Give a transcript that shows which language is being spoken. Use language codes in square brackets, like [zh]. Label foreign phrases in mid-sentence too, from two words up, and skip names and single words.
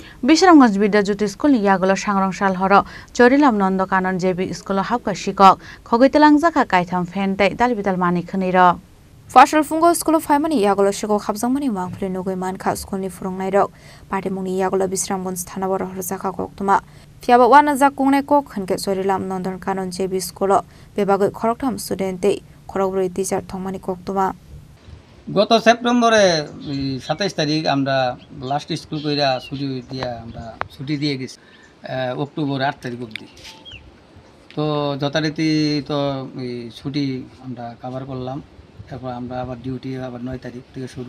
[trp] Bisramganj Bidyajyoti School Yagolo Sangrongshal Horo Chorilam Nondokanon JB School Hapka Shikok Khogitelangjaka Kaitham Fentei Dalbidal Mani Khniro Fashal Fungo School of Haimani Yagolo Shikok Habzangmani Mangpli Nugui Manka School ni Furungnairok Patimuni Yagolo Bisramganj Thanabor Horzaka Koktuma Fiaba Wana Zakungne Kok Hanke Chorilam Nondokanon JB School Bebago Khoroktam Studente Khorogbri Teacher Thongmani Koktuma [bn] গত সেপ্টেম্বরে 27 তারিখ আমরা [en] last school [bn] কইরা ছুটি দিয়ে গেছি অক্টোবর 8 তারিখ অবধি। তো যথারীতি তো ছুটি আমরা কভার করলাম। তারপর আমরা আবার ডিউটি আবার 9 তারিখ থেকে শুরু।